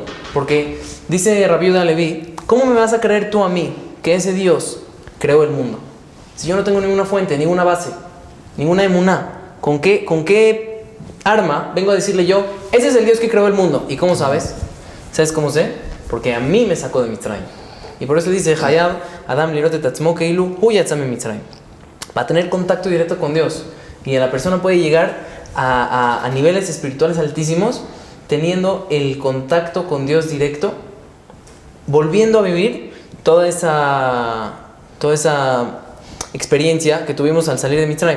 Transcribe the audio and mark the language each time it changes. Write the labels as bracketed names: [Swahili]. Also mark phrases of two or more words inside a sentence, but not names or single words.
[Spanish] Porque dice Rabbi Yehuda Levi, ¿cómo me vas a creer tú a mí que ese Dios creó el mundo? Si yo no tengo ninguna fuente, ninguna base, ninguna emuná, ¿con qué arma vengo a decirle yo, ese es el Dios que creó el mundo? ¿Y cómo sabes? ¿Sabes cómo sé? Porque a mí me sacó de Mitzrayim. Y por eso dice, [Hebrew] חייב אדם לראות את עצמו כאילו הוא יצא מן מצרים. [Spanish] Para tener contacto directo con Dios. Y la persona puede llegar a niveles espirituales altísimos teniendo el contacto con Dios directo, volviendo a vivir toda esa experiencia que tuvimos al salir de Mitzrayim.